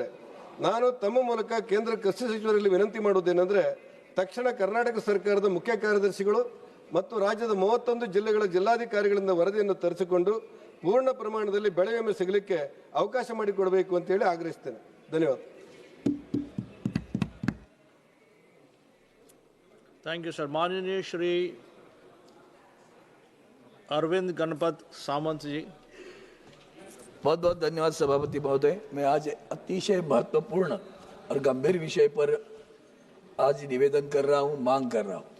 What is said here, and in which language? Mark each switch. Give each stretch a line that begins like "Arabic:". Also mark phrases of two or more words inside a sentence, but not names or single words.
Kannada: ನಾನು ತಮ್ಮ ಮೂಲಕ ಕೇಂದ್ರ ಕೃಷಿ ಸಚಿವರಲ್ಲಿ ವಿನಂತಿ ಮಾಡುವುದೇನೆಂದರೆ, ತಕ್ಷಣ ಕರ್ನಾಟಕ ಸರ್ಕಾರದ ಮುಖ್ಯ ಕಾರ್ಯದರ್ಶಿಗಳು ಮತ್ತು ರಾಜ್ಯದ 31 ಜಿಲ್ಲೆಗಳ ಜಿಲ್ಲಾಧಿಕಾರಿಗಳಿಂದ ವರದಿಯನ್ನು ತರಿಸಿಕೊಂಡು ಪೂರ್ಣ ಪ್ರಮಾಣದಲ್ಲಿ ಬೆಳೆ ವಿಮೆ ಸಿಗಲಿಕ್ಕೆ ಅವಕಾಶ ಮಾಡಿಕೊಡಬೇಕು ಅಂತೇಳಿ ಆಗ್ರಹಿಸ್ತೇನೆ. ಧನ್ಯವಾದ.
English: thank you sir.
Hindi: माननीय श्री अरविंद गणपत सामंत जी। बहुत बहुत धन्यवाद सभापति महोदय। मैं आज अतिशय महत्वपूर्ण और गंभीर विषय पर आज निवेदन कर रहा हूँ, मांग कर रहा हूँ।